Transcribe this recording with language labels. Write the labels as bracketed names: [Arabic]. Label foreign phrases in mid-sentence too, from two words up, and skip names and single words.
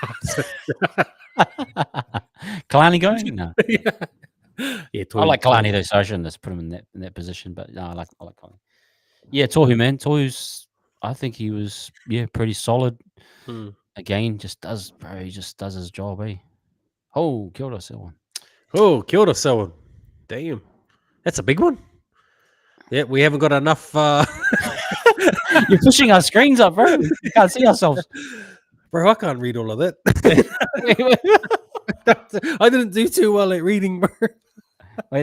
[English] Kalani going? No. Yeah, I like Kalani though, so I shouldn't just put him in that position. But no, I like Kalani. Yeah, Tohu, man. Tohu's, I think he was pretty solid. Again, he just does his job, eh? [Māori] Oh, kia ora, Selwyn. Oh, kia ora, Selwyn. [English] Damn. That's a big one. Yeah, we haven't got enough. You're pushing our screens up, bro. We can't see ourselves. Bro, I can't read all of that. I didn't do too well at reading, bro. Wait.